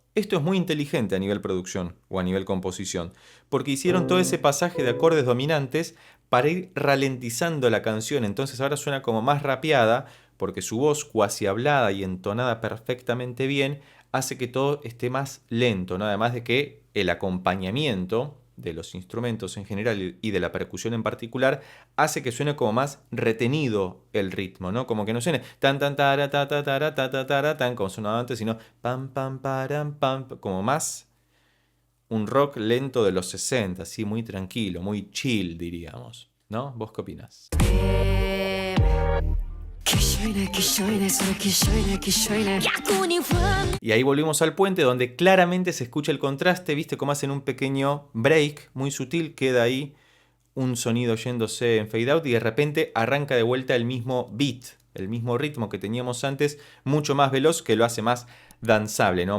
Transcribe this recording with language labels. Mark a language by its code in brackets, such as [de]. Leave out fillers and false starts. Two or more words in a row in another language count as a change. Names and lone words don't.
[es] Esto es muy inteligente a nivel producción o a nivel composición, porque hicieron todo ese pasaje de acordes dominantes para ir ralentizando la canción, entonces ahora suena como más rapeada, porque su voz cuasi hablada y entonada perfectamente bien hace que todo esté más lento, ¿no? Además de que el acompañamiento de los instrumentos en general y de la percusión en particular hace que suene como más retenido el ritmo, ¿no? Como que no suene tan tan tara ta ta tara ta ta tara tan como sonaba antes, sino pam pam param pam, como más un rock lento de los 60, así muy tranquilo, muy chill diríamos, ¿no? ¿Vos qué opinás? Y ahí volvimos al puente donde claramente se escucha el contraste, viste cómo hacen un pequeño break muy sutil, queda ahí un sonido yéndose en [en] fade out [es] y de repente arranca de vuelta el mismo beat, el mismo ritmo que teníamos antes, mucho más veloz, que lo hace más danzable, ¿no?